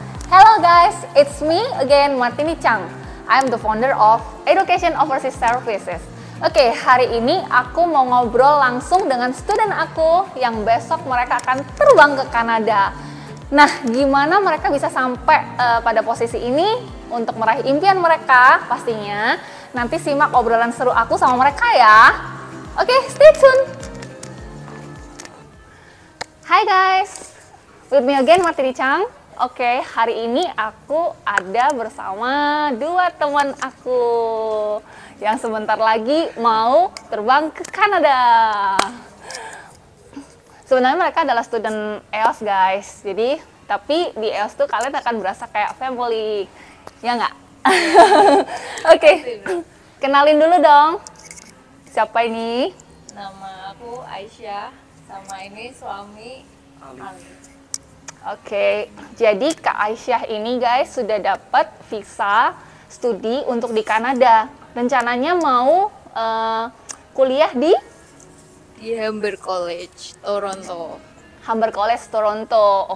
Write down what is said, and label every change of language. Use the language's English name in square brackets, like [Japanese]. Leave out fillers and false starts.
[English] Hello guys, it's me again, Martini Chang. I'm the founder of Education Overseas Services. [Indonesian] Oke, hari ini aku mau ngobrol langsung dengan student aku yang besok mereka akan terbang ke Kanada. Nah, gimana mereka bisa sampai pada posisi ini untuk meraih impian mereka? Pastinya nanti simak obrolan seru aku sama mereka ya. Oke, [English] stay tune. Hai guys, with me again Martini Chang. [Indonesian] Oke, hari ini aku ada bersama dua teman aku yang sebentar lagi mau terbang ke Kanada. Sebenarnya mereka adalah student EOS guys, jadi tapi di EOS tuh kalian akan berasa kayak family, ya nggak? Oke, kenalin dulu dong. Siapa ini? Nama aku Aisyah, sama ini suami Ali. Oke, jadi Kak Aisyah ini guys sudah dapat visa studi untuk di Kanada. Rencananya mau kuliah di Humber College, Toronto. Humber College, Toronto.